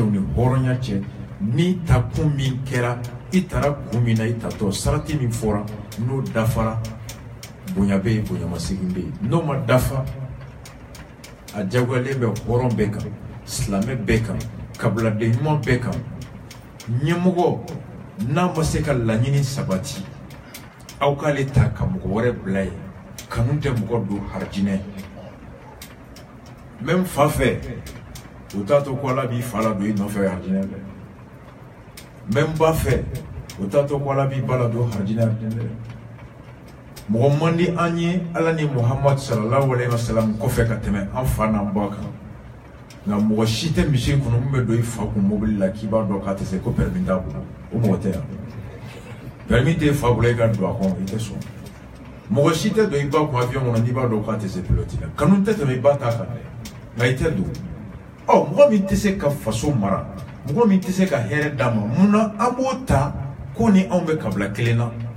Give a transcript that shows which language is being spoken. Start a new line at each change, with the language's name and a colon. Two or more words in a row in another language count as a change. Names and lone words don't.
Bambara: u ni hɔrɔnya cɛ ni takun min kɛra i taara kun min na i tatɔ sarati min fɔra n'o dafara bonya bɛ yen bonyamasegin bɛ yen n'o ma dafa a jagoyalen bɛ hɔrɔn bɛɛ kan silamɛ bɛɛ kan kabiladen ɲuman bɛɛ kan ɲɛmɔgɔ n'a ma se ka laɲini sabati aw k'ale ta ka mɔgɔ wɛrɛ bila ye kanu tɛ mɔgɔ don harijinɛ même fa fɛ o t'a to ko Ala b'i fa la don i nɔfɛ harijinɛ dɛ même ba fɛ o t'a to ko Ala b'i ba la don harijinɛ dɛ mɔgɔ man di an ye Ala ni Muhammad
Arabic: صلى الله عليه وسلم
Bambara: kɔfɛ ka tɛmɛ an fa n'an ba kan nka mɔgɔ si tɛ misiri kɔnɔ mun bɛ don i fa kun mobili la k'i b'a dɔn k'a tɛ se ko permis t'a bolo o mɔgɔ tɛ yan permis t'e fa bolo i ka don a kɔnɔ i tɛ sɔn mɔgɔ si tɛ don i ba kun avion kɔnɔ n'i b'a dɔn k'a tɛ se pilote la kanu tɛ tɛmɛ i ba ta kan dɛ nka i tɛ don mɔgɔ min tɛ se ka faso mara mɔgɔ min tɛ se ka hɛrɛ d'a ma munna an b'o ta ko ni anw bɛ kabila kelen na